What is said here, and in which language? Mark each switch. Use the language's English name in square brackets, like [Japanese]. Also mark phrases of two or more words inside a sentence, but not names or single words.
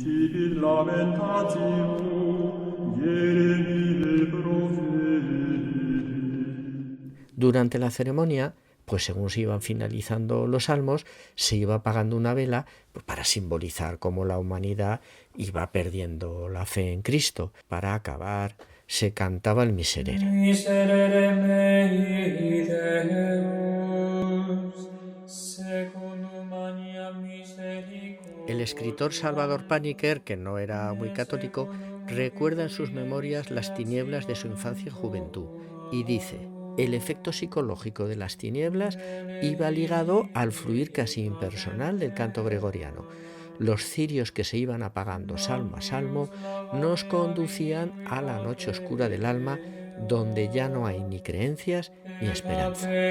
[Spanish] Durante la ceremonia, pues según se iban finalizando los salmos, se iba apagando una vela pues, para simbolizar cómo la humanidad iba perdiendo la fe en Cristo. Para acabar, se cantaba el Miserere. [Latin] Miserere mei Deus, secundum mania misericordia. [Spanish] El escritor Salvador Paniker, que no era muy católico, recuerda en sus memorias las tinieblas de su infancia y juventud y dice: el efecto psicológico de las tinieblas iba ligado al fluir casi impersonal del canto gregoriano. Los cirios que se iban apagando salmo a salmo nos conducían a la noche oscura del alma, donde ya no hay ni creencias ni esperanza.